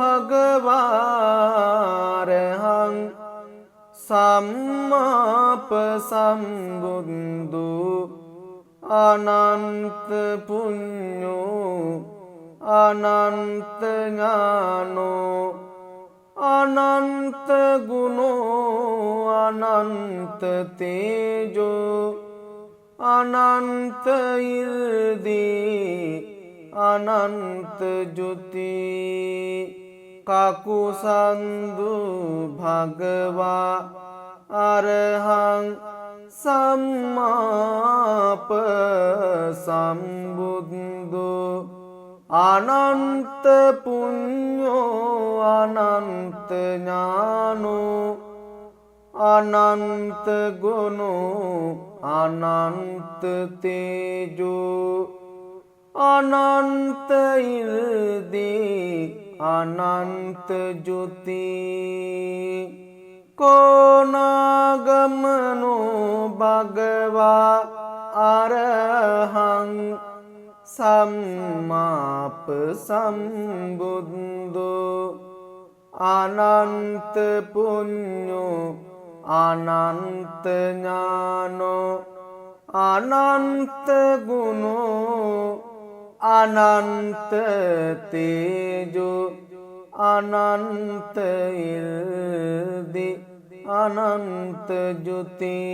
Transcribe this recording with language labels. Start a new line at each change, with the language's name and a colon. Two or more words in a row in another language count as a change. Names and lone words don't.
Pali: භගවාරහං සම්මාප සම්බුද්ධු අනන්ත පුඤ්ඤෝ අනන්ත ඥානෝ අනන්ත ගුණෝ අනන්ත තේජෝ අනන්ත ඉල්දී අනන්ත ජුති කකුසන්දු භගවා අරහං සම්මාප සම්බුද්ධෝ අනන්ත පුඤ්ඤෝ අනන්ත ඥානෝ අනන්ත ගුණෝ අනන්ත තේජෝ අනන්ත ඉල්දී අනන්ත ජුති කෝනාගමනෝ භගවා අරහං සම්මාප සම්බුද්ධෝ අනන්ත පුඤ්ඤෝ අනන්ත ඥානෝ අනන්ත ගුණෝ අනන්ත තේජෝ අනන්ත ඉල්දි අනන්ත ජුති